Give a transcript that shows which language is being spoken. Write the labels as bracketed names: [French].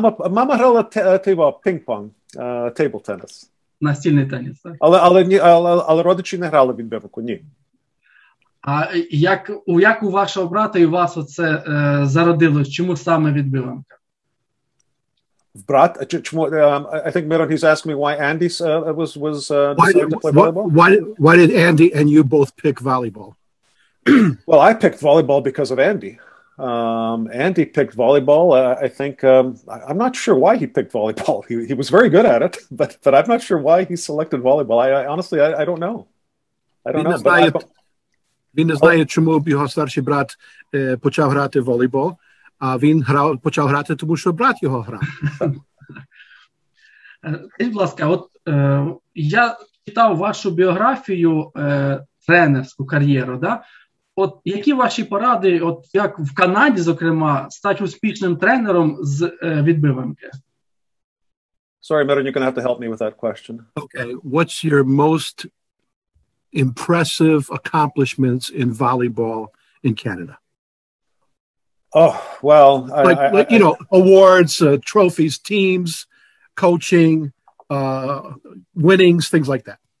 [Ukrainian] Мама грала пінг-понг, table tennis. Настільний теніс, так? Але родичі не грали відбиванку, ні. А як у вашого брата і у вас оце зародилось? Чому саме відбиванка? Брат? Чому? [English] I think Miron, he's asking me why Andy was decided to play volleyball. Why did Andy and you both pick volleyball? Well, I picked volleyball because of Andy. Andy picked volleyball. I think I'm not sure why he picked volleyball. He was very good at it, but I'm not sure why he selected volleyball. I honestly don't know. I don't know. [Ukrainian] Він не знає, чому його старший брат почав грати в волейбол, а він почав грати, тому що брат його грав. Будь ласка, от я читав вашу біографію, тренерську кар'єру, да? От які ваші поради, от як в Канаді, зокрема, стати успішним тренером з відбиванки? [English] Sorry, Miron, you're going to have to help me with that question. Okay, what's your most impressive accomplishments in volleyball in Canada? Oh, well, like you know, awards, trophies, teams, coaching, winnings, things like that.